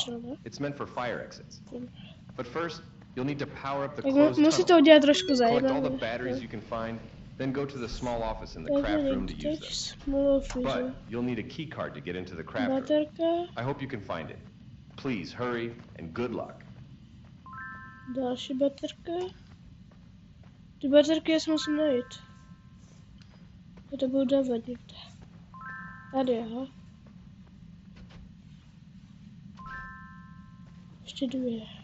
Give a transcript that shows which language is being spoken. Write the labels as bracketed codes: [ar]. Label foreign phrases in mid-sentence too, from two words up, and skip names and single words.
[en] It's meant for fire exits. But first, you'll need to power up the closed tunnel. Collect all the batteries you can find, then go to the small office in the craft room to use them. But you'll need a key card to get into the craft room. I hope you can find it. Please hurry and good luck. [cs] Další baterka. Ty baterky já si musím najít. Já to budu dávat někde. Tady, aha. Ještě dvě.